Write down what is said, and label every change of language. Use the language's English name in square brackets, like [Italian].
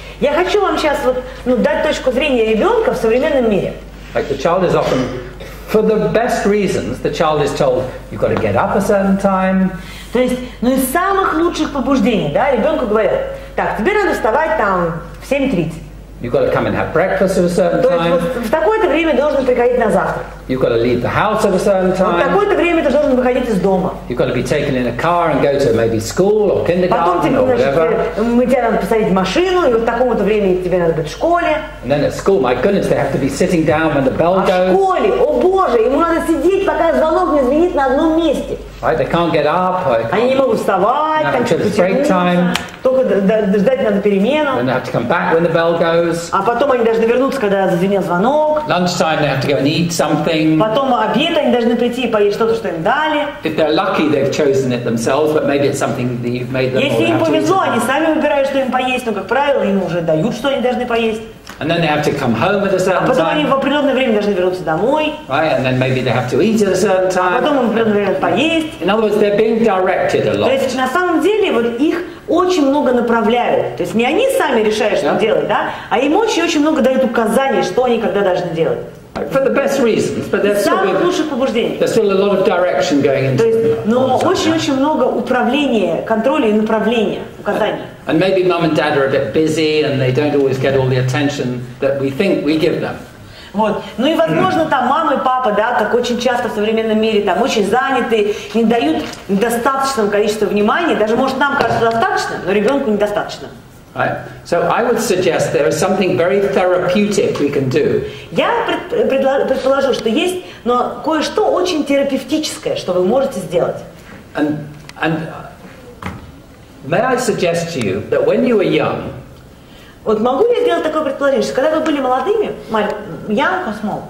[Russian] Я хочу вам сейчас дать точку зрения ребенка в современном мире. [English] Like the child is often, for the best reasons, the child is told you've got to get up a certain time. [Russian] То есть, из самых лучших побуждений, да, ребенку говорят, так, тебе надо вставать там в 7:30. [English] You've got to come and have breakfast at a certain time. [Russian] То есть в такое-то время должен приходить на завтрак. [English] You've got to leave the house at a certain time. [Russian] В такое-то время ты должен выходить из дома. [English] You've got to be taken in a car and go to maybe school or kindergarten or whatever. [Russian] Потом тебе надо посадить в машину, и вот к такому-то времени тебе надо быть в школе. [English] And then at school, my goodness, they have to be sitting down when the bell goes. [Russian] В школе, о боже, ему надо сидеть, пока звонок не звенит на одном месте. [English] Right, they can't get up. [Russian] Они не могут вставать, там что-то потянуться, только ждать надо перемену. [English] Then they have to come back when the bell goes. [Russian] А потом они должны вернуться, когда зазвенел звонок. [English] Lunchtime, they have to go and eat something. [Russian] Потом обед, они должны прийти и поесть что-то, что им дали. [English] If they're lucky, they've chosen it themselves, but maybe it's something that you've made them. [Russian] Если им повезло, они сами выбирают, что им поесть, но, как правило, им уже дают, что они должны поесть. [English] And then they have to come home at a certain time. [Russian] А потом они в определенное время должны вернуться домой. [English] Right, and then maybe they have to eat at a certain time. [Russian] А потом им в определенное время поесть. [English] In other words, they're being directed a lot. [Russian] То есть на самом деле вот их очень много направляют. То есть не они сами решают, что делать, да, а им очень-очень много дают указаний, что они когда должны делать. [English] For the best reasons, but there's still a lot of direction going into. [Russian] То есть, но очень-очень много управления, контроля и направления, указаний. [English] And maybe mum and dad are a bit busy and they don't always get all the attention that we think we give them. [Russian] Вот. Ну и, возможно, там мама и папа, да, как очень часто в современном мире, там очень заняты, не дают достаточного количества внимания, даже, может, нам кажется достаточно, но ребенку недостаточно. [English] Right. So I would suggest there is something very therapeutic we can do. [Russian] Я предположу, что есть, но кое-что очень терапевтическое, что вы можете сделать. [English] And may I suggest to you that when you were young, [Russian] Вот могу я сделать такое предположение, что когда вы были молодыми, [English] young or small?